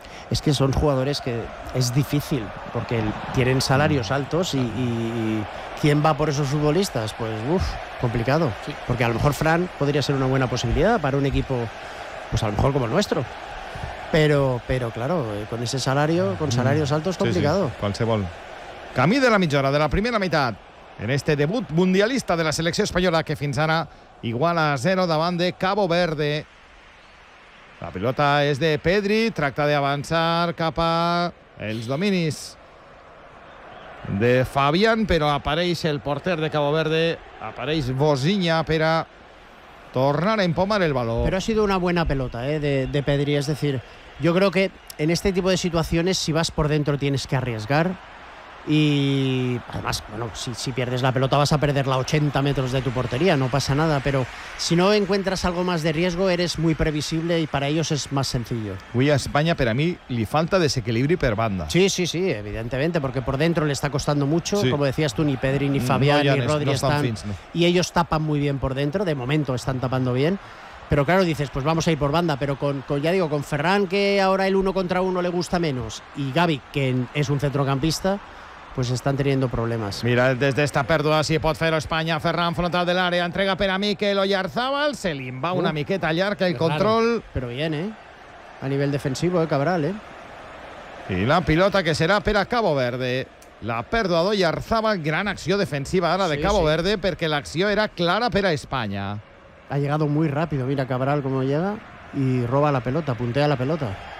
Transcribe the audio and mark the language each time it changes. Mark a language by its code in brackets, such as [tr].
[es] Es que son jugadores que es difícil, porque tienen salarios altos y ¿quién va por esos futbolistas? Pues, complicado. Sí. Porque a lo mejor Fran podría ser una buena posibilidad para un equipo, pues a lo mejor como el nuestro. Pero claro, con ese salario, con salarios altos, complicado. [ca] Sí, sí. Qualsevol. Camí de la mitja hora de la primera meitat, en este debut mundialista de la selecció espanyola, que fins ara igual a 0 davant de Cabo Verde. La pilota és de Pedri, tracta d'avançar cap a els dominis de Fabián, però apareix el porter de Cabo Verde, apareix Bosinha per a tornar a empomar [es] el balón. Però ha sido una buena pelota de Pedri. Es decir, yo creo que en este tipo de situaciones, si vas por dentro, tienes que arriesgar. Y además, bueno, si pierdes la pelota vas a perderla 80 metros de tu portería, no pasa nada. Pero si no encuentras algo más de riesgo, eres muy previsible y para ellos es más sencillo. Hoy a España, pero a mí le falta desequilibrio [ca] per banda. [es] Sí, sí, sí, evidentemente, porque por dentro le está costando mucho. Sí. Como decías tú, ni Pedri, ni Fabián, no, ni Rodri están fins, no. Y ellos tapan muy bien por dentro, de momento están tapando bien. Pero claro, dices, pues vamos a ir por banda, pero con Ferran, que ahora el uno contra uno le gusta menos, y Gavi, que es un centrocampista, pues están teniendo problemas. [ca] Mira, des d'esta pèrdua, si pot fer-ho Espanya, Ferran, frontal de l'àrea, entrega per a Mikel Oyarzabal, se li va una miqueta llarga el control. Però bien, a nivell defensiu, Cabral, I la pilota que serà per a Cabo Verde. La pèrdua d'Oyarzabal, gran acció defensiva ara de Cabo Verde, perquè l'acció era clara per a Espanya. [es] Ha llegado muy rápido, mira Cabral cómo llega y roba la pelota, puntea la pelota.